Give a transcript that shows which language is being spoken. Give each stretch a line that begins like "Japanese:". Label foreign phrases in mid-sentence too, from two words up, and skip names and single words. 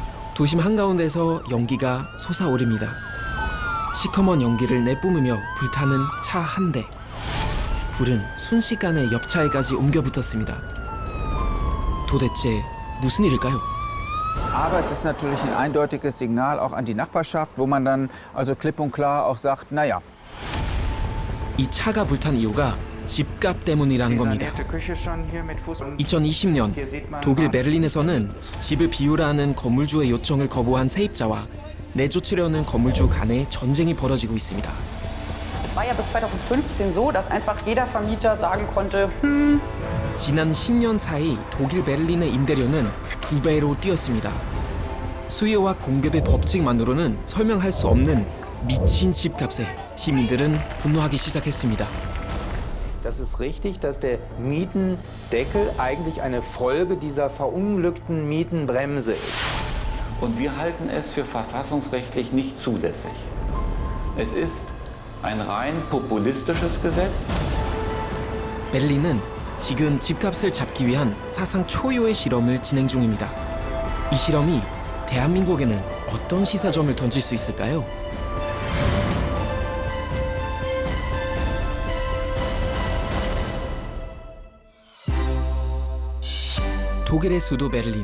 Korean: 도심 한가운데서 연기가 솟아오릅니다. 시커먼 연기를 내뿜으며 불타는 차 한 대. 불은 순식간에 옆차에까지 옮겨 붙었습니다. 도대체 무슨 일일까요?
German: Aber es ist natürlich ein eindeutiges Signal auch an die Nachbarschaft, wo man dann also klipp und klar auch sagt, naja.
Korean: 이 차가 불탄 이유가 집값 때문이라는 겁니다. 2020년 독일 베를린에서는 집을 비우라는 건물주의 요청을 거부한 세입자와 내조치려는 건물주 간의 전쟁이 벌어지고 있습니다.
German: Es war ja bis 2015 so, dass einfach jeder Vermieter sagen konnte,
Korean: 지난 10년 사이 독일 베를린의 임대료는 2배로 뛰었습니다. 수요와 공급의 법칙만으로는 설명할 수 없는 미친 집값에 시민들은 분노하기 시작했습니다.
German: Das ist richtig, dass der Mietendeckel eigentlich eine Folge dieser verunglückten Mietenbremse ist. Und wir halten es für verfassungsrechtlich nicht zulässig. Es ist ein rein populistisches Gesetz.
Korean: 베를린은 지금 집값을 잡기 위한 사상 초유의 실험을 진행 중입니다. 이 실험이 대한민국에는 어떤 시사점을 던질 수 있을까요? 독일의 수도 베를린.